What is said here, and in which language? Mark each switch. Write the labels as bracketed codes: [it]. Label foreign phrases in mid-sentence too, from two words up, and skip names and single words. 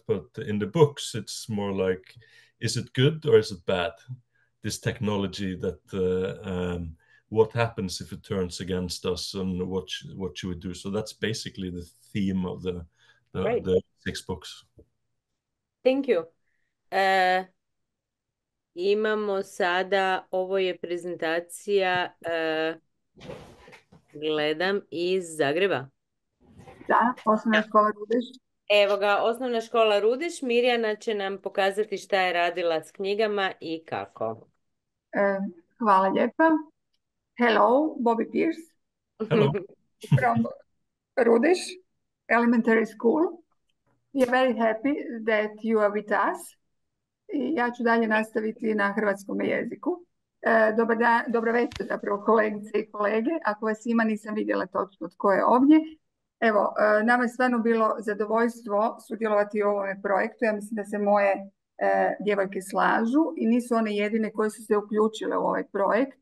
[en] But in the books, it's more like, is it good or is it bad? This technology that what happens if it turns against us and what should we do? So that's basically the theme of the 6 books. Thank you. [hr] Imamo sada, ovo je prezentacija, gledam iz Zagreba. Da, Osnovna škola Rudeš. Evo ga, Osnovna škola Rudeš. Mirjana će nam pokazati šta je radila s knjigama i kako. Hvala lijepa. [en] Hello, Bobby Pierce. Hello. From Rudeš Elementary School. We are very happy that you are with us. [hr] I ja ću dalje nastaviti na hrvatskom jeziku. Dobro večer zapravo kolegice i kolege. Ako vas ima, nisam vidjela točno tko je ovdje. Evo, nama je stvarno bilo zadovoljstvo sudjelovati u ovom projektu. Ja mislim da se moje djevojke slažu i nisu one jedine koje su se uključile u ovaj projekt.